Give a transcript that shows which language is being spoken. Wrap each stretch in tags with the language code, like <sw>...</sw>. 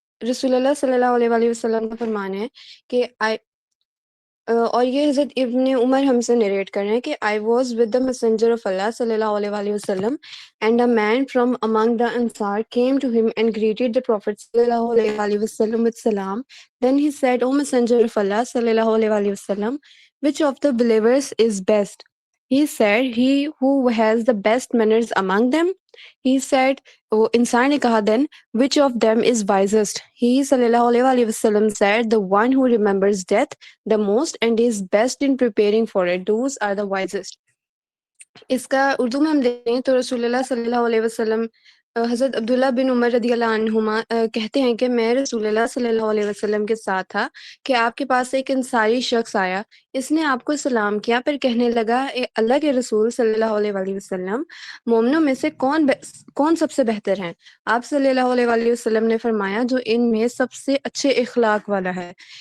<ur>رسول اللہ صلی اللہ علیہ وآلہ وسلم کا فرمان ہے کہ اور یہ حضرت ابن عمر ہم سے نریٹ کر رہے ہیں کہ</ur> <en>I was with the messenger of Allah صلی اللہ علیہ وآلہ وسلم and a man from among the Ansar came to him and greeted the Prophet صلی اللہ علیہ وآلہ وسلم with salam. Then he said, O messenger of Allah صلی اللہ علیہ وآلہ وسلم, which of the believers is best? He said, he who has the best manners among them. He said,</en> <ur>وہ انسان نے کہا</ur> <en>then, which of them is wisest? He صلی اللہ علیہ وآلہ وسلم said, the one who remembers death the most and is best in preparing for it. Those are the wisest.</en> <ur>اس کا اردو میں ہم دیکھیں تو رسول اللہ صلی اللہ علیہ وسلم حضرت عبداللہ بن عمر رضی اللہ عنہما کہتے ہیں کہ میں رسول اللہ صلی اللہ علیہ وسلم کے ساتھ تھا کہ آپ کے پاس ایک انصاری شخص آیا، اس نے آپ کو سلام کیا، پھر کہنے لگا اے اللہ کے رسول صلی اللہ علیہ وآلہ وسلم، مومنوں میں سے کون سب سے بہتر ہیں؟ آپ صلی اللہ علیہ وآلہ وسلم نے فرمایا جو ان میں سب سے اچھے اخلاق والا ہے۔</ur>